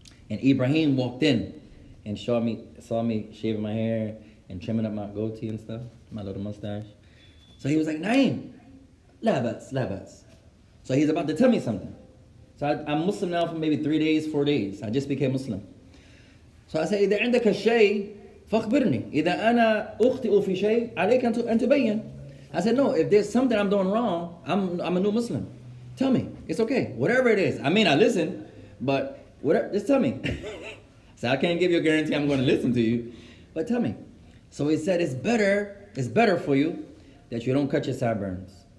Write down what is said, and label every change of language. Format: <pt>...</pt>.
<en>And Ibrahim walked in and saw me shaving my hair and trimming up my goatee and stuff, my little mustache. So he was like, Naeem, la bas. So he's about to tell me something. So I'm Muslim now for maybe 3 days, 4 days. I just became Muslim.</en> <ar>So I said, إذا عندك شيء فاخبرني. إذا أنا أخطئ في شيء عليك أن تبين.</ar> <en>I said, no, if there's something I'm doing wrong, I'm a new Muslim. Tell me. It's okay. Whatever it is. I mean, I listen, but whatever, just tell me. So I can't give you a guarantee I'm going to listen to you, but tell me. So he said, it's better for you that you don't cut your sideburns.</en>